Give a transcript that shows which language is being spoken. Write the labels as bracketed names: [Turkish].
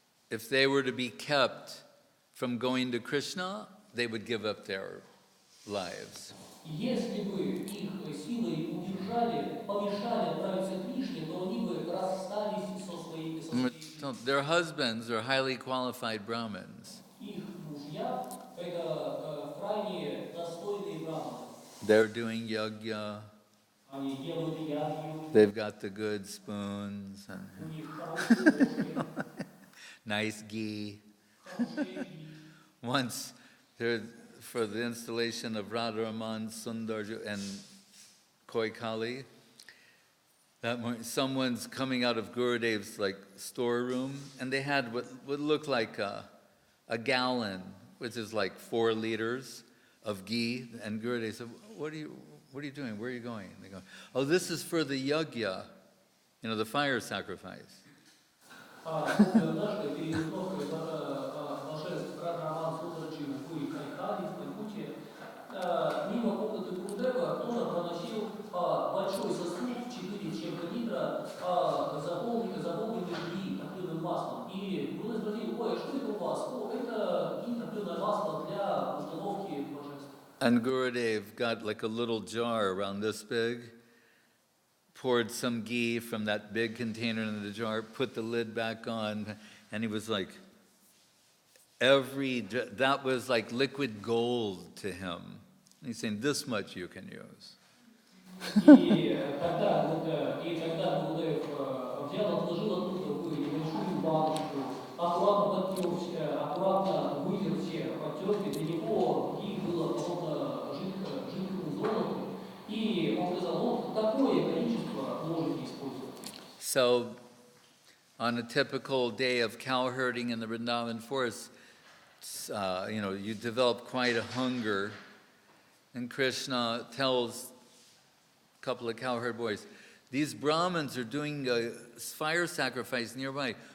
[English] If they were to be kept from going to Krishna, they would give up their lives. [Russian] Если бы их силой удержали, помешали отправиться к Кришне, то они бы расстались со своими [English] So their husbands are highly qualified Brahmins. [Russian] Их мужья – это крайне достойные браманы. [English] They're doing yagya. [Russian] Они делают ягью, [English] They've got the good spoons and [Russian] у них хорошие ложки, [English] nice ghee. [Russian] хорошие ghee. [English] Once, for the installation of Radharaman, Sundar, and Koi Kali, that morning, someone's coming out of Gurudev's storeroom, and they had what would look like a gallon, which is like 4 liters of ghee. And Gurudev said, "What are you doing? Where are you going?" And they go, "Oh, this is for the yagya, the fire sacrifice." [Russian] Однажды перед установкой божеств Радхараман Сундраджи в Кайкали, в Калькутте, мимо комнаты Гурудева тоже проносил большой сосуд 4 с чем-то литра, заполненный гhi, топливным маслом. И Гурудев спросил: "Ой, а что это у вас?" "О, это гhi, топливное масло для установки божеств." [English] And Gurudev got like a little jar around this big, poured some ghee from that big container into the jar, put the lid back on, and he was like, that was like liquid gold to him. And he's saying, this much you can use. [Russian] И когда Гурудев взял, отложил оттуда в небольшую баночку, аккуратно подтер, аккуратно вытер все подтёрки, для него гhi было подобно жидкому золоту, и он сказал: такое количество можете использовать. [English] So, on a typical day of cow herding in the Vrindavan forest, you develop quite a hunger, and Krishna tells a couple of cowherd boys, these Brahmins are doing a fire sacrifice nearby.